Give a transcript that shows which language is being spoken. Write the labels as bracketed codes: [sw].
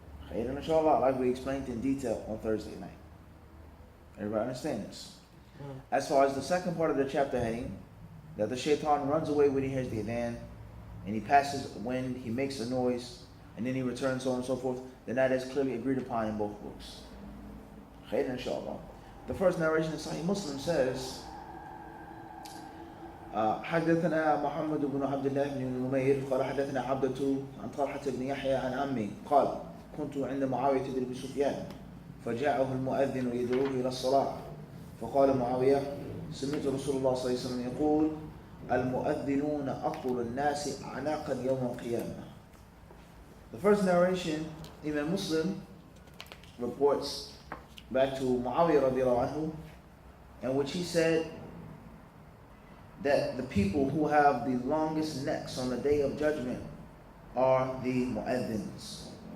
[en] Khayran inshallah, like we explained in detail on Thursday night. Everybody understand this? As far as the second part of the chapter heading, that the shaitan runs away when he hears the adhan, and he passes when he makes a noise, and then he returns, so on and so forth, then that is clearly agreed upon in both books. Khayran inshallah. The first narration in Sahih Muslim says, [ar] حدثنا محمد بن عبد الله بن نمير قال حدثنا عبدة عن طلحة بن يحيى عن عمي قال كنت عند معاوية بن أبي سفيان فجاءه المؤذن يدعوه إلى الصلاة فقال معاوية سمعت رسول الله صلى الله عليه وسلم يقول المؤذنون أطول الناس أعناقا يوم القيامة. [en] The first narration, Imam Muslim reports back to Muawiyah radiallahu anhu, in which he said that the people who have the longest necks on the day of judgment are the mu'adhins.